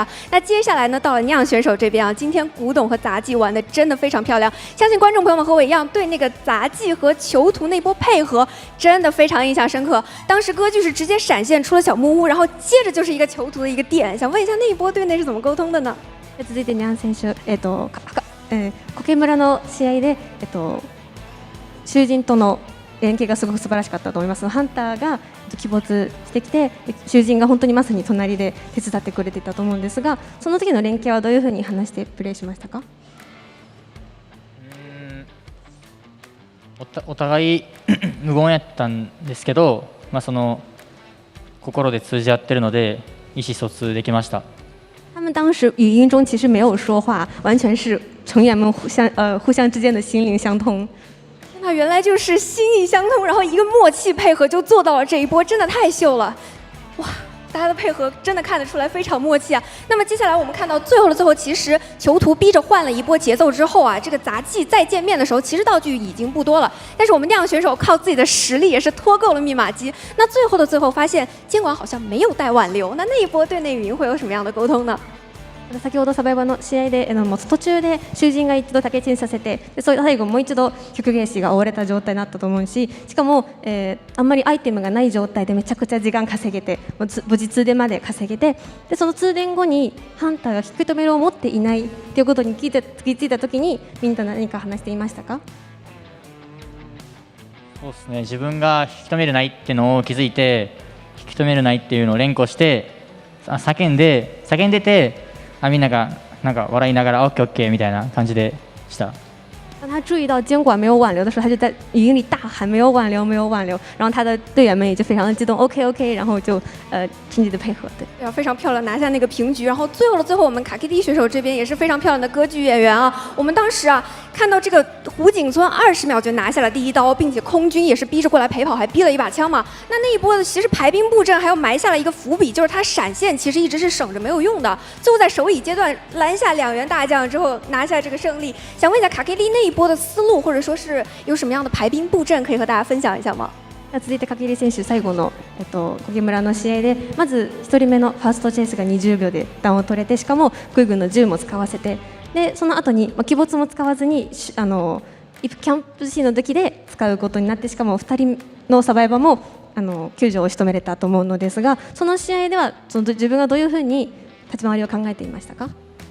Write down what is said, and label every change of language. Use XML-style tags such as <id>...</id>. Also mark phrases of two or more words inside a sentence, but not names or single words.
<zh>那接下来呢，到了酿选手这边啊，今天古董和杂技玩的真的非常漂亮，相信观众朋友们和我一样，对那个杂技和囚徒那波配合真的非常印象深刻。当时歌剧是直接闪现出了小木屋，然后接着就是一个囚徒的一个点，想问一下那一波队内是怎么沟通的呢？</zh> <ja>続いてニャン選手、苔村の試合で囚人との連携がすごく素晴らしかったと思います。ハンターが鬼没してきて、囚人が本当にまさに隣で手伝ってくれていたと思うんですが、その時の連携はどういうふうに話してプレーしましたか？お互い無言やったんですけど、その心で通じ合ってるので意思疎通できました。</ja> <zh>他们当时语音中其实没有说话，完全是成员们互相之间的心灵相通。那原来就是心意相通，然后一个默契配合就做到了这一波，真的太秀了！哇，大家的配合真的看得出来非常默契啊。那么接下来我们看到最后的最后，其实囚徒逼着换了一波节奏之后啊，这个杂技再见面的时候，其实道具已经不多了，但是我们酿选手靠自己的实力也是拖够了密码机。那最后的最后发现监管好像没有带挽留，那一波队内语音会有什么样的沟通呢？</zh> <ja>先ほどサバイバーの試合でもう途中で囚人が一度竹地にさせて、で最後もう一度曲芸師が追われた状態になったと思うし、しかも、あんまりアイテムがない状態でめちゃくちゃ時間稼げて、無事通電まで稼げて、でその通電後にハンターが引き止めるを持っていないということに気づいた時にみんな何か話していましたか？そうですね、自分が引き止めるないっていうのを気づいて、引き止めるないっていうのを連呼して叫んでて、みんながなんか笑いながら OK みたいな感じでした。</ja> <zh>当他注意到监管没有挽留的时候，他就在语音里大喊没有挽留，没有挽留。然后他的队员们也就非常的激动 ，OK， 然后就趁机的配合，对啊，非常漂亮，拿下那个平局。然后最后的最后，我们卡 KD 选手这边也是非常漂亮的歌剧演员啊。我们当时啊看到这个胡景村20秒就拿下了第一刀，并且空军也是逼着过来陪跑，还逼了一把枪嘛。那一波的其实排兵布阵还有埋下了一个伏笔，就是他闪现其实一直是省着没有用的。最后在首里阶段拦下2员大将之后拿下这个胜利。想问一下卡 KD 那一波的思路，或者说是有什么样的排兵布阵可以和大家分享一下吗？</zh> <ja>続いて影入選手最後の影村の試合でまず1人目のファーストチェイスが20秒でダウンを取れて、しかも空軍の銃も使わせて、でその後に鬼没も使わずにキャンプシーンの時で使うことになって、しかも2人のサバイバーも救助を仕留めれたと思うのですが、その試合では自分がどういうふうに立ち回りを考えていましたか？</ja>